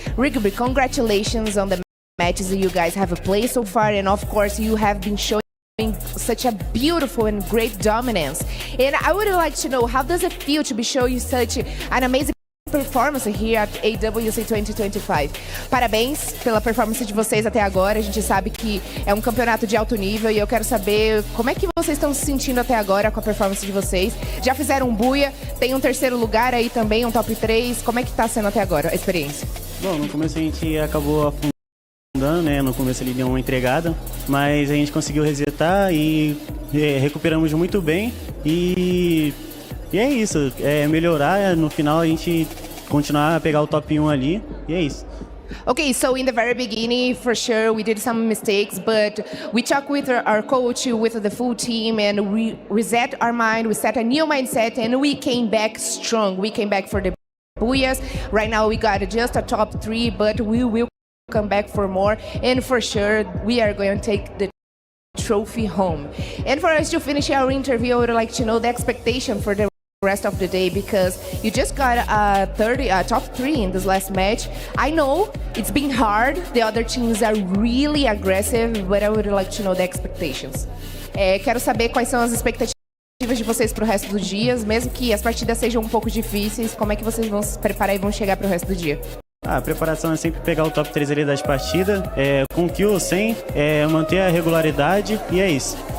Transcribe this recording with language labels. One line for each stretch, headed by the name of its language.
English: Rigby, congratulations on the matches that you guys have played so far. And of course, you have been showing such a beautiful and great dominance. And I would like to know, how does it feel to be showing such an amazing performance here at AWC 2025?
Portuguese: Parabéns pela performance de vocês até agora. A gente sabe que é um campeonato de alto nível e eu quero saber como é que vocês estão se sentindo até agora com a performance de vocês. Já fizeram um buia, tem um terceiro lugar aí também, um top 3. Como é que tá sendo até agora a experiência? Bom, no começo a gente acabou afundando, né? No começo ele deu uma entregada, mas a gente conseguiu resetar e recuperamos muito bem. E é isso, melhorar, no final a gente continuar a pegar o top 1 ali, e é isso.
English: Okay, so in the very beginning, for sure, we did some mistakes, but we talked with our coach, with the full team, and we reset our mind, we set a new mindset, and we came back strong. We came back for the booyahs. Right now we got just a top 3, but we will come back for more, and for sure, we are going to take the trophy home. And for us to finish our interview, I would like to know the expectation for the rest of the day, because you just got a top 3 in this last match. I know it's been hard, the other teams are really aggressive, but I would like to know the expectations.
Portuguese: Quero saber quais são as expectativas de vocês para o resto dos dias, mesmo que as partidas sejam um pouco difíceis. Como é que vocês vão se preparar e vão chegar para o resto do dia? A preparação é sempre pegar o top 3 ali das partidas, com kill ou sem, manter a regularidade, e é isso.